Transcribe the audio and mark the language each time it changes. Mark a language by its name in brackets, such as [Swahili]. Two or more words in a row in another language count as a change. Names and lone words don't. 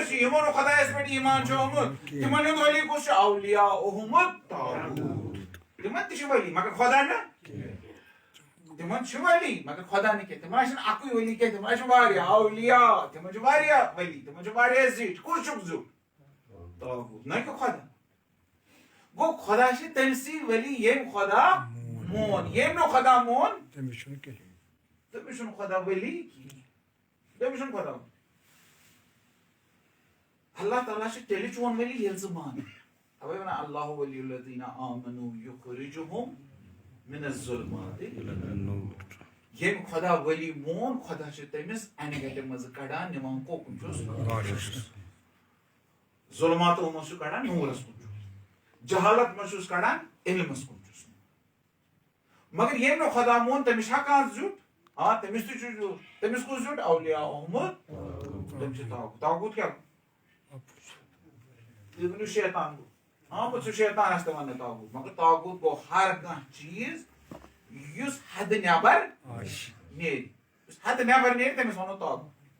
[Kashmiri] چھِ یِمو نہٕ خۄدایَس پٮ۪ٹھ ایٖمان چھُ اوٚنمُت تِمن ہُنٛد ؤلی کُس چھُ [Arabic] اولیاؤہُم الطاغوٗت [Kashmiri] تِمن تہِ چھُ ؤلی مگر خۄدا نہٕ تِمن چھُ ؤلی مگر خۄدا نہٕ کینٛہہ تِمن چھُنہٕ اکُے ؤلی کینٛہہ تِمن چھُ واریاہ اولیاء تِمن چھُ واریاہ ؤلی تِمن چھُ واریاہ زِٹھۍ کُس چھُکھ زیُٹھ طاغوٗت نہ کہِ خۄدا گوٚو خۄدا چھِ تٔمسٕے ؤلی ییٚمۍ خۄدا مون ییٚمۍ نہٕ خۄدا مون تٔمِس چھُنہٕ خۄدا ؤلی کِہیٖنۍ تٔمِس چھُنہٕ خۄدا اللہ تعالیٰ چھُ تیٚلہِ چون ؤلی ییٚلہِ ژٕ مانکھ تَوے وَنان [Arabic] اللہ ولی الذین آمنوا یُخرجُہُم من الظُلمات الی النور [Kashmiri] ییٚمۍ خۄدا ؤلی مون خۄدا چھُ تٔمِس اَنہِ گَٹہِ منٛزٕ کڑان نِوان کوکُن چھُس ظُلماتو منٛز چھُ کڑان نوٗرس کُن چھُس جہالت منٛز چھُس کڑان علمس کُن چھُس مگر ییٚمۍ نہٕ خۄدا مون تٔمِس چھا کانٛہہ زیُٹھ آ تٔمِس تہِ چھُ زیُٹھ تٔمِس کُس زیُٹھ اولیاؤہُم تٔمِس چھُ طاغوٗت طاغوٗت کیٛاہ گوٚو تُہۍ ؤنِو شیطان گوٚو ہاں بہٕ چھُس شیطانس تہِ وَنہٕ طاغوٗت مگر طاغوٗت گوٚو ہر کانٛہہ چیٖز یُس حدٕ نٮ۪بر نیرِ یُس حدٕ نٮ۪بر نیرِ تٔمِس وَنو طاغوٗت